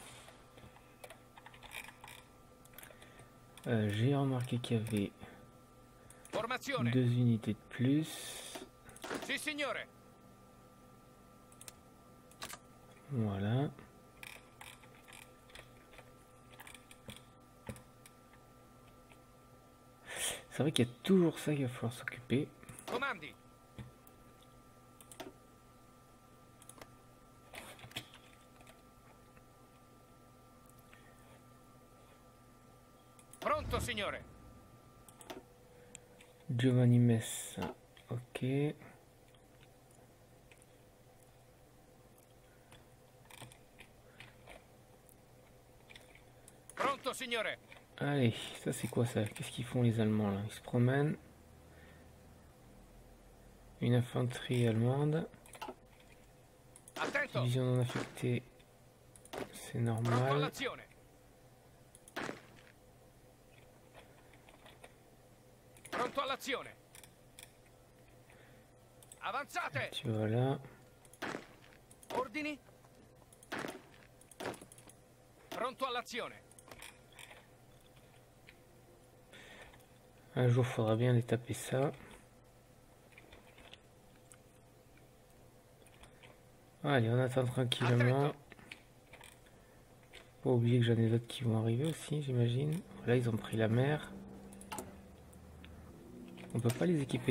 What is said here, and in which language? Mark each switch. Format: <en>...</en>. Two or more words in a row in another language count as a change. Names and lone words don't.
<fr>J'ai remarqué qu'il y avait 2 unités de plus. Voilà. C'est vrai qu'il y a toujours ça qu'il va falloir s'occuper.</fr> <it>Pronto, signore. Giovanni Messa, ok. Pronto, signore.</it> <fr>Allez, ça c'est quoi ça? Qu'est-ce qu'ils font les Allemands là? Ils se promènent. Une infanterie allemande. Division non affectée. C'est normal.</fr> <it>Pronto all'azione. Avanzate.</it> <fr>Tu vas là.</fr> <it>Ordini. Pronto all'azione.</it> <fr>Un jour, faudra bien les taper ça. Allez, on attend tranquillement. Pas oublier que j'en ai d'autres qui vont arriver aussi, j'imagine. Là, ils ont pris la mer. On peut pas les équiper.</fr>